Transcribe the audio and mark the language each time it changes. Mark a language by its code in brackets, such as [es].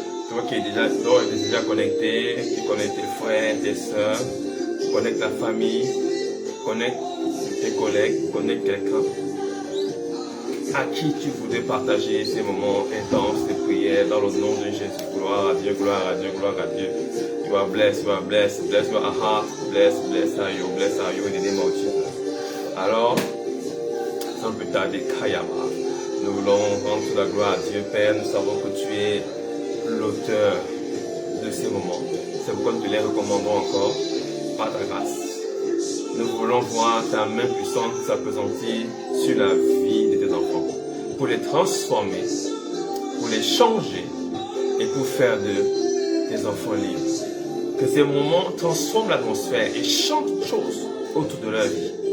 [fr] Toi qui es déjà connecté, qui connecte tes frères, tes soeurs, connecte la famille, connecte tes collègues, connecte quelqu'un à qui tu voudrais partager ces moments intenses de prière dans le nom de Jésus. Gloire à Dieu, gloire à Dieu, gloire à Dieu. [en] You are blessed, you are blessed, bless your heart, bless are you in the name of Jesus. [fr] Alors, sans plus tarder, Kayama, nous voulons rendre toute la gloire à Dieu, Père. Nous savons que tu es l'auteur de ces moments. C'est pourquoi nous te les recommandons encore par ta grâce. Nous voulons voir ta main puissante s'appesantir sur la vie de tes enfants, pour les transformer, pour les changer et pour faire de tes enfants libres. Que ces moments transforment l'atmosphère et changent toutes choses autour de leur vie.